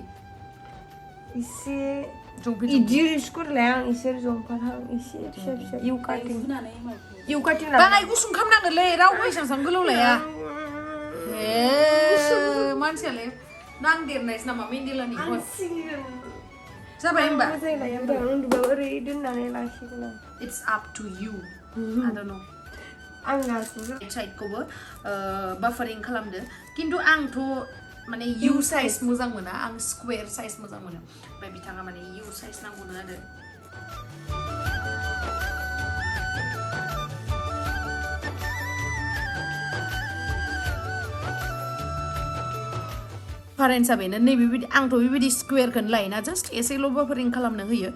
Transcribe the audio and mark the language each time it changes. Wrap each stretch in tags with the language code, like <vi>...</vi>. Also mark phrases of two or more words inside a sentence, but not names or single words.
<brx>इसे इदि स्कुवेर लाया आं एसे जंफारहां एसे फिसा फिसा इउ काटिं बाङाय गुसुं खालामनांगोनलै रावबो एसेबां गोलाव लाया मानसियालाय नांदेरनायसो नामा मेन्देलानि जाबाय होमबा मोजां लाया आं उन्दुबा ओरै दोननानै लाखिगोन आं</brx> <en>It's up to you I don't know</en> <brx>आं लाखिगोन साइडखौबो बाफारिं खालामदो खिन्थु आंथ' माने इउ साइज मोजां मोना आं स्कुवेर साइज मोजां मोनो ओमफ्राय बिथाङा माने इउ साइज नांगौनो आरो डिफारेन्सआ बेनो नैबेबायदि आंथ' बेबायदि स्कुवेरखौनो लायोना जास्ट एसेल' बाफारिं खालामनो होयो</brx>